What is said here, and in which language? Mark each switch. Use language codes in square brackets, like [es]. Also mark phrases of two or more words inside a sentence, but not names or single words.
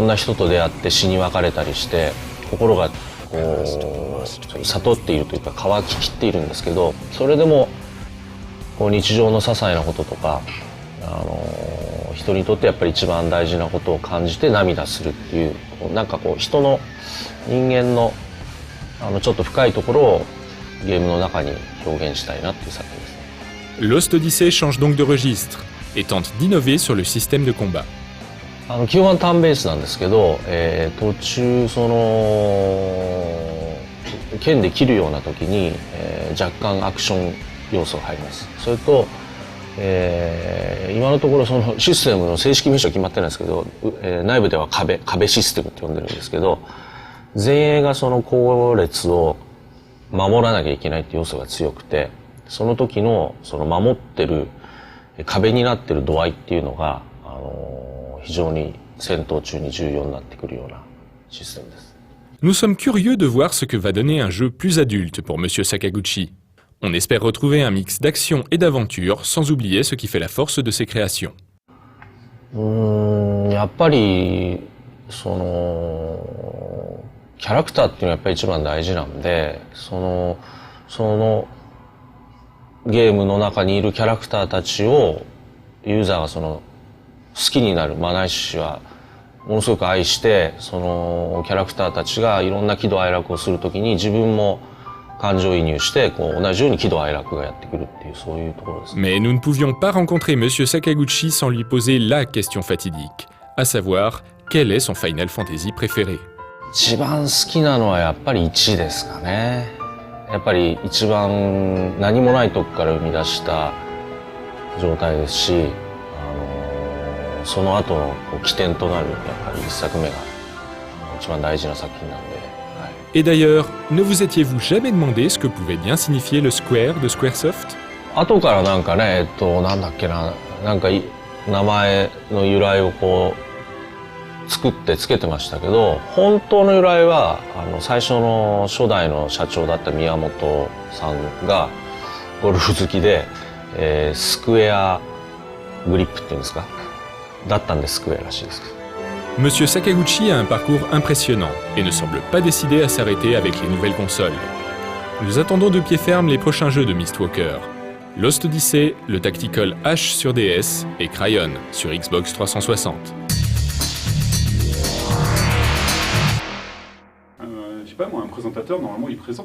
[ja] な人と出会って死に別れたりして心がこう悟っているというか乾ききっているんですけど、それでもこう日常の些細なこととか、人にとってやっぱり一番大事なことを感じて涙するっていう、なんかこう人の人間のちょっと深いところをゲームの中に表現したいなっていう作品ですね。 [fr] Lost Odyssey change donc de registre et tente d'innover sur le système de combat. [ja] 基本はターンベースなんですけど、途中剣で切るような時に、若干アクション要素が入ります。それと、今のところそのシステムの正式名称は決まってないんですけど、内部では壁システムって呼んでるんですけど、前衛がその後列を守らなきゃいけないっていう要素が強くて、その時のその守ってる壁になってる度合いっていうのが非常に戦闘中に重要になってくるようなシステムです。 [fr] Nous sommes curieux de voir ce que va donner un jeu plus adulte pour Monsieur Sakaguchi. On espère retrouver un mix d'action et d'aventure, sans oublier ce qui fait la force de ses créations. [ja] やっぱりキャラクターっていうのはやっぱり一番大事なんで、そのゲームの中にいるキャラクターたちをユーザーが好きになる、ないしはものすごく愛して、そのキャラクターたちがいろんな喜怒哀楽をするときに自分も感情移入してこう同じように喜怒哀楽がやってくるっていうそういうところですね。 [fr] Mais nous ne pouvions pas rencontrer Monsieur Sakaguchi sans lui poser la question fatidique, à savoir, quel est son Final Fantasy préféré? [ja] 一番好きなのはやっぱり1ですかね。やっぱり一番何もないとこから生み出した状態ですし、その後の起点となるやっぱり1作目が一番大事な作品なんで。 [fr] Et d'ailleurs, ne vous étiez-vous jamais demandé ce que pouvait bien signifier le Square de Squaresoft? [ja] 後からなんかね、なんだっけな、なんか名前の由来をこう作ってつけてましたけど、本当の由来は最初の初代の社長だった宮本さんがゴルフ好きで、スクエアグリップっていうんですか、だったんでスクエアらしいです。 [fr] Monsieur Sakaguchi a un parcours impressionnant et ne semble pas décidé à s'arrêter avec les nouvelles consoles. Nous attendons de pied ferme les prochains jeux de Mistwalker. Lost Odyssey, le Tactical H sur DS et Cryon sur Xbox 360. Je sais pas moi, un présentateur normalement il présente.